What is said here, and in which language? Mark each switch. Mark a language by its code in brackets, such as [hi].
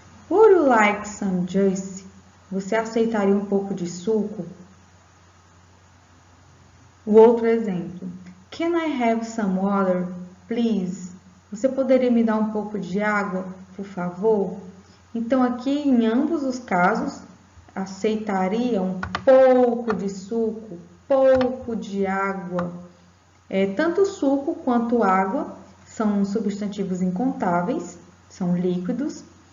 [en] Would you like some juice? [pt] Você aceitaria um pouco de suco? O outro exemplo. [en] Can I have some water, please? [pt] Você poderia me dar um pouco de água, por favor? Então, aqui, em ambos os casos, aceitaria um pouco de suco, pouco de água. Tanto suco quanto água são substantivos incontáveis, são líquidos.